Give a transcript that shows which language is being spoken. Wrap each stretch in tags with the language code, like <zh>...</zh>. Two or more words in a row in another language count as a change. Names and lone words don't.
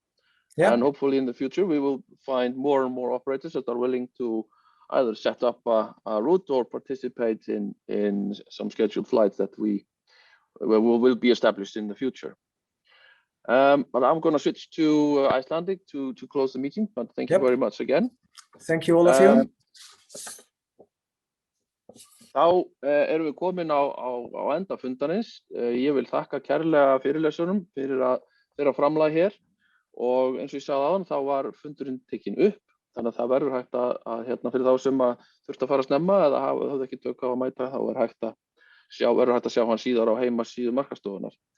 <en>And hopefully in the future we will find more and more operators that are willing to either set up a route or participate in some scheduled flights that will be established in the future. But I'm going to switch to Icelandic to close the meeting, but thank you very much again. Thank you, all of you.</en> <is>Þá erum við komin á enda fundarins. Ég vil þakka kærlega fyrirlesurum fyrir þeirra framlag hér og eins og ég sagði áðan þá var fundurinn tekinn upp, þannig að það verður hægt að fyrir þá sem þurftu að fara snemma eða höfðu ekki tök á að mæta, þá verður hægt að sjá hann síðar á heimasíðu markaðsstofunnar.</is>